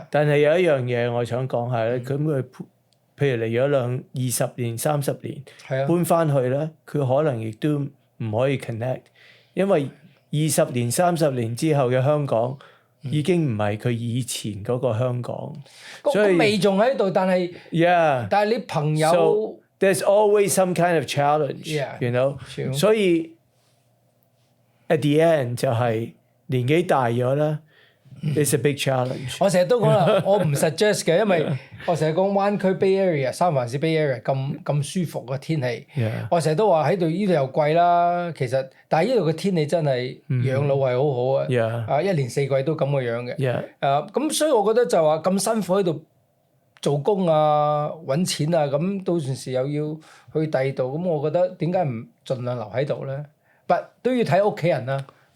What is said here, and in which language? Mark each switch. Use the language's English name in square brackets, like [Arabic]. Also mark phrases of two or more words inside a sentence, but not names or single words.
[Cantonese] 但係有一樣嘢我想講下咧，咁佢譬如嚟咗20年、30年，搬翻去咧，佢可能亦都唔可以 connect， 因為20年、30年之後嘅香港已經唔係佢以前嗰個香港。所以味仲喺度，但係但係你朋友 [English] So there's always some kind of challenge，you know。 [Cantonese] 所以 [English] at the end [Cantonese] 就係年紀大咗啦。 [English] It's a big challenge。 [Cantonese] 我成日都講啦，我唔 suggest 嘅，因為我成日講灣區 Bay Area、三藩市 Bay Area 咁舒服嘅天氣。我成日都話喺度呢度又貴啦，其實但係呢度嘅天氣真係養老係好好啊。一年四季都咁嘅樣嘅。咁所以我覺得就話咁辛苦喺度做工啊、揾錢啊，咁到時又要去第二度，咁我覺得點解唔盡量留喺度咧？但都要睇屋企人啦。